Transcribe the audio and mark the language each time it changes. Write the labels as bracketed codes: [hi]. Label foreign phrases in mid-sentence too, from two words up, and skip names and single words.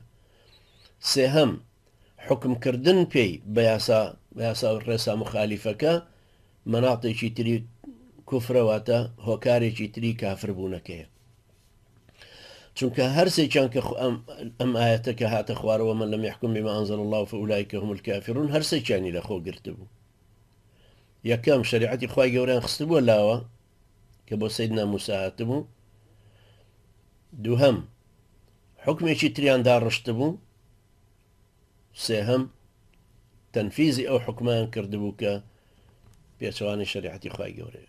[ckb] سێهەم حکمکردن پێی بە یاسا و ڕێسا مخالیفەکە مەناڵێکی تری کوفرەواتە هۆکارێکی تری کافر بوونەکەیە. چونکە هەرسێکیان کە ئەم ئاەتەکە هاتە خوارەوە [ar] من لم يحكم بما أنزل الله فأولئك هم الكافرون [ckb] هەرسێکیانی لە خۆ گرتبوو. یەکەم شریعەتی خوای گەورەیان خستبووە لاوە کە بۆ سەیدنا موسا هاتبوو. دووهەم حکمێکی تریان داڕشتبوو. سێهەم تەنفیزی ئەو حکمان کردبوو کە پێچەوانی شریعەتی خوای گەورەیە.